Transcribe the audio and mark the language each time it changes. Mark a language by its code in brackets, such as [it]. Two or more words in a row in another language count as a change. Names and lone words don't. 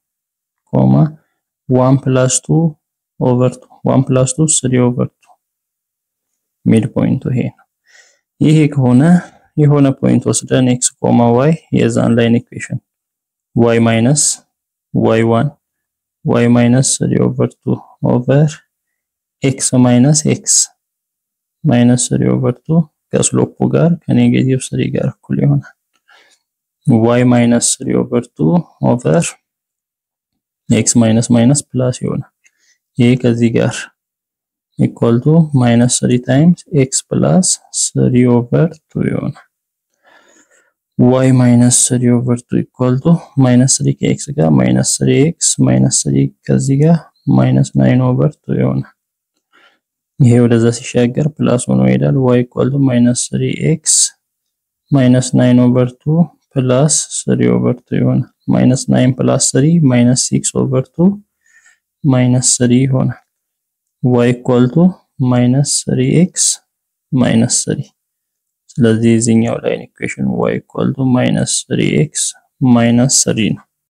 [en] 1 plus 2 over 2 1 plus 2 3 over 2 [am] ሚድ ፖይንቱ ይሄ ከሆነ የሆነ ፖይንት ወስደን x, y የዛን ላይን ኢኩዌሽን [en] y minus y1 y minus 3 over 2 over x minus x minus 3 over 2 [am] ከስሎፑ ጋር ከኔጌቲቭ 3 ጋር እኩል ይሆናል [en] y minus 3 over 2 over x minus minus plus [am] ይሆናል ይሄ ከዚህ ጋር [en] equal to minus 3 times x plus 3 over 2 ይሆናል y minus 3 over 2 equal to minus 3 [am] ከx ጋር [en] minus 3x minus 3 [am] ከዚህ ጋር [en] minus 9 over 2 ይሆናል [am] ይሄ ወደዛ ሲሻገር ፕላስ ሆኖ ይሄዳል [en] y equal to minus 3x minus 9 over 2 plus 3 over 2 ይሆናል minus 9 plus 3 minus 6 over 2 minus 3 ይሆናል y equal to minus 3x minus 3 [am] ስለዚህ እዚህኛው ላይን ኢኩዌሽን [en] y equal to minus 3x minus 3 ነው